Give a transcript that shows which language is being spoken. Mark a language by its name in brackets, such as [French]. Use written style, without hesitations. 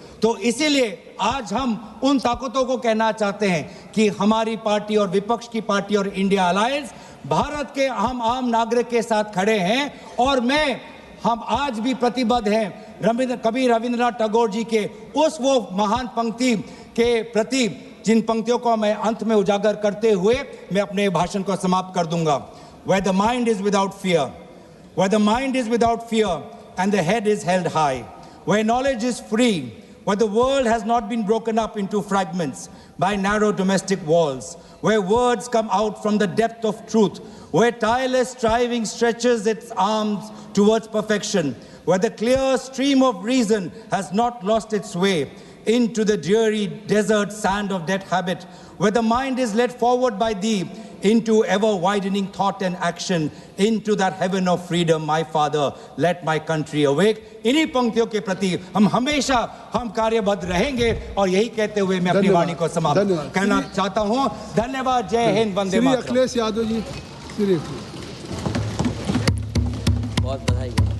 [Hindi] तो इसीलिए आज हम उन ताकतों को कहना चाहते हैं कि हमारी पार्टी और विपक्ष की पार्टी और इंडिया अलायंस भारत के हम आम नागरिक के साथ खड़े हैं। और हम आज भी प्रतिबद्ध हैं कवि रविंद्रनाथ टैगोर जी के उस वो महान पंक्ति के प्रति, जिन पंक्तियों को मैं अंत में उजागर करते हुए मैं अपने भाषण को समाप्त कर दूंगा। [English] Where the mind is without fear, where the mind is without fear and the head is held high, where knowledge is free, where the world has not been broken up into fragments by narrow domestic walls, where words come out from the depth of truth, where tireless striving stretches its arms towards perfection, where the clear stream of reason has not lost its way into the dreary desert sand of dead habit, where the mind is led forward by thee into ever-widening thought and action, into that heaven of freedom, my Father, let my country awake। [Hindi] इन्हीं पंक्तियों के प्रति हम हमेशा कार्यबद्ध रहेंगे और यही कहते हुए मैं अपनी वाणी को समाप्त करना चाहता हूँ। धन्यवाद। जय हिंद, वंदे मातरम। अखिलेश यादव जी, बहुत बधाई।